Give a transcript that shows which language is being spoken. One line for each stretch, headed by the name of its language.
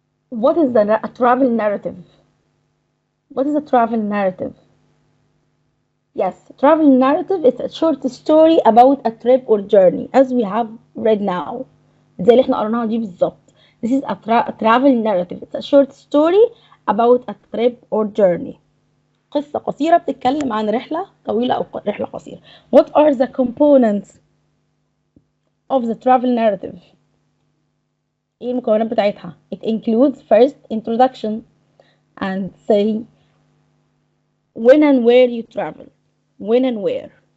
English: What is a travel narrative? What is a travel narrative? Yes, travel narrative is a short story about a trip or journey as we have read now.
Arabic: زي اللي احنا قرناها دي بالظبط.
English: This is a travel narrative. It's a short story about a trip or journey.
Arabic: قصة قصيرة بتتكلم عن رحلة طويلة أو رحلة قصيرة.
English: What are the components of the travel narrative?
Arabic: ايه المكونات بتاعتها؟
English: It includes first introduction and say when and where you travel. When and where.